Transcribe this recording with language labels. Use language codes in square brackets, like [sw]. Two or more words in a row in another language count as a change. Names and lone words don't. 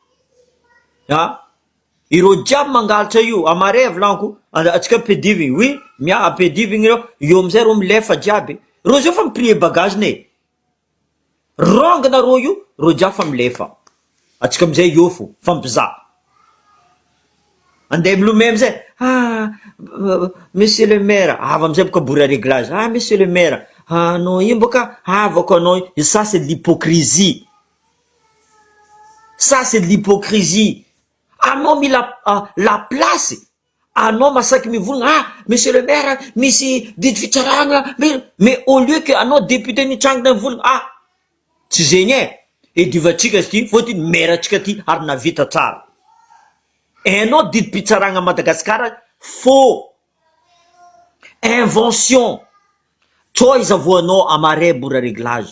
[mg] Ireo jiaby mangalatra io, amare volaniko, atsika pedivigny, oui, pedivigny io amizay reo milefa jiaby. Reo zio fa miprie bagage ne. Rong nareo io, reo jiaby fa milefa. Atsika amizay io fo, fampizaha. Andeha milomay amizay, [fr] monsieur le maire, [mg] avy amizay boka bory réglage, [fr] monsieur le maire, [mg] non io boka avako anao, [fr] ça c'est de l'hypocrisie. Ça c'est de l'hypocrisie. [mg] Anao mila la place. Anao masaky mivolagna, [fr] monsieur le maire, [mg] misy didy fitsaragna, [fr] mais au lieu que [mg] anao député nitrangana mivolagna, tsy zegny edivatsika izy ty, fôtiny maire atsika ty ary navita tsara. Anao didy mpitsaragna Madagasikara, faux. Invention. Tsao izavoanao amaray bourra réglage.